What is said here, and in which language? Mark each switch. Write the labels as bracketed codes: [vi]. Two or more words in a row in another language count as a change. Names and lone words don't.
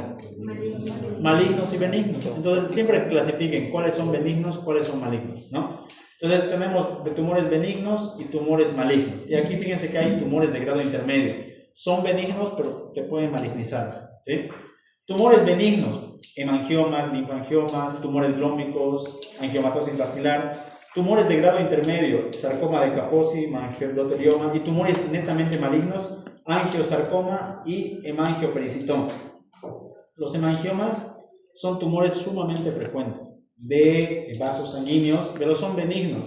[es] Malignos y benignos. Entonces siempre clasifiquen cuáles son benignos, cuáles son malignos, ¿no? Entonces tenemos tumores benignos y tumores malignos. Y aquí fíjense que hay tumores de grado intermedio. Son benignos, pero te pueden malignizar, ¿sí? Tumores benignos, hemangiomas, linfangiomas, tumores glómicos, angiomatosis basilar. Tumores de grado intermedio, sarcoma de Kaposi, mangiodotelioma, y tumores netamente malignos, angiosarcoma y hemangiopericitoma. Los hemangiomas son tumores sumamente frecuentes de vasos sanguíneos, pero son benignos.